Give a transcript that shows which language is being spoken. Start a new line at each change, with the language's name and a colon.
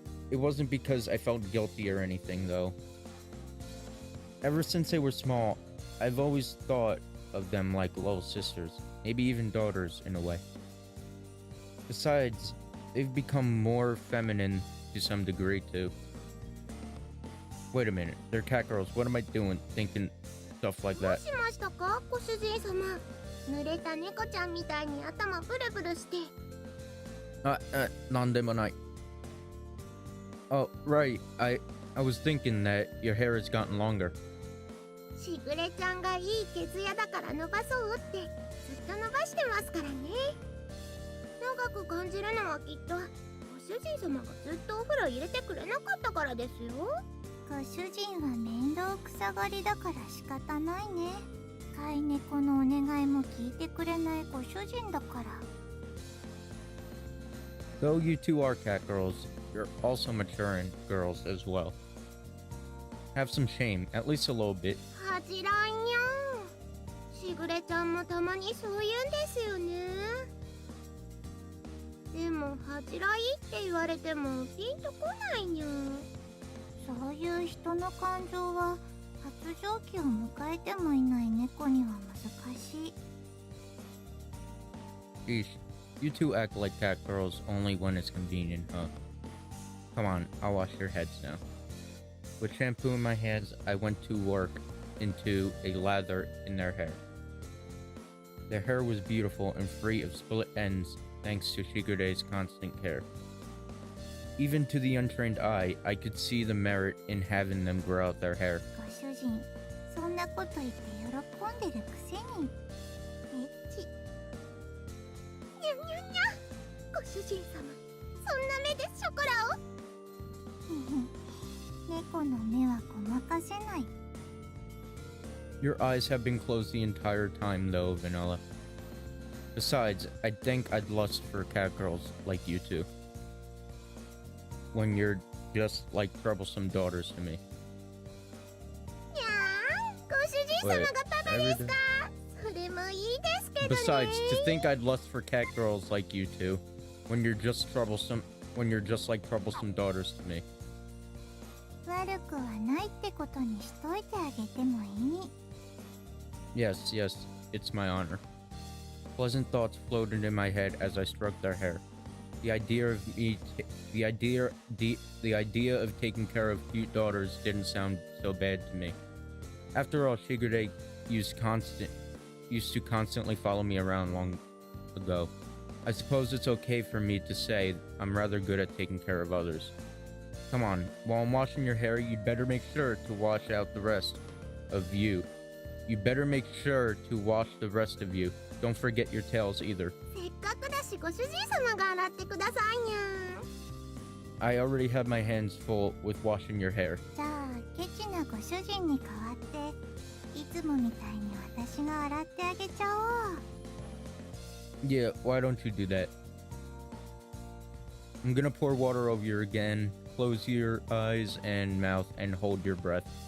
English: It wasn't because I felt guilty or anything, though. Ever since they were small, I've always thought of them like little sisters, maybe even daughters in a way. Besides, they've become more feminine to some degree, too. Wait a minute, they're cat girls. What am I doing thinking stuff like that?
Japanese: どうしましたか、ご主人様。濡れた猫ちゃんみたいに頭ブルブルして。なんでもない.
English: Oh, right. I was thinking that your hair has gotten longer.
Japanese: しぐれちゃんがいい毛艶だから伸ばそうってずっと伸ばしてますからね。長く感じるのはきっとご主人様がずっとお風呂入れてくれなかったからですよ。ご主人は面倒くさがりだから仕方ないね。飼い猫のお願いも聞いてくれないご主人だから。
English: Though you two are cat girls, you're also maturing girls as well. Have some shame, at least a little bit.
Japanese: 恥じらんよ。しぐれちゃんもたまにそう言うんですよね。でも恥じらいって言われてもピンとこないにゃ。そういう人の感情は発情期を迎えてもいない猫には難しい。
English: Sheesh, you two act like cat girls only when it's convenient, huh? Come on, I'll wash your heads now. With shampoo in my hands, I went to work into a lather in their hair. Their hair was beautiful and free of split ends thanks to Shigure's constant care. Even to the untrained eye, I could see the merit in having them grow out their hair.
Japanese: ご主人、そんなこと言って喜んでるくせに。エッチ。にゃにゃにゃ。ご主人様、そんな目でショコラを。猫の目はごまかせない。
English: Your eyes have been closed the entire time, though, Vanilla. Besides, I think I'd lust for cat girls like you two. When you're just like troublesome daughters to me.
Japanese: にゃー、ご主人様がただですか。それもいいですけどね。
English: Besides, to think I'd lust for cat girls like you two, when you're just like troublesome daughters to me.
Japanese: 悪くはないってことにしといてあげてもいい。
English: Yes, it's my honor. Pleasant thoughts floated in my head as I stroked their hair. The idea of taking care of cute daughters didn't sound so bad to me. After all, Shigure used to constantly follow me around long ago. I suppose it's okay for me to say I'm rather good at taking care of others. Come on, while I'm washing your hair, you'd better make sure to wash out the rest of you. You better make sure to wash the rest of you. Don't forget your tails either.
Japanese: せっかくだしご主人様が洗ってくださいにゃ。
English: I already have my hands full with washing your hair.
Japanese: じゃあケチなご主人に代わっていつもみたいに私が洗ってあげちゃおう。
English: Yeah, why don't you do that? I'm gonna pour water over you again. Close your eyes and mouth and hold your breath.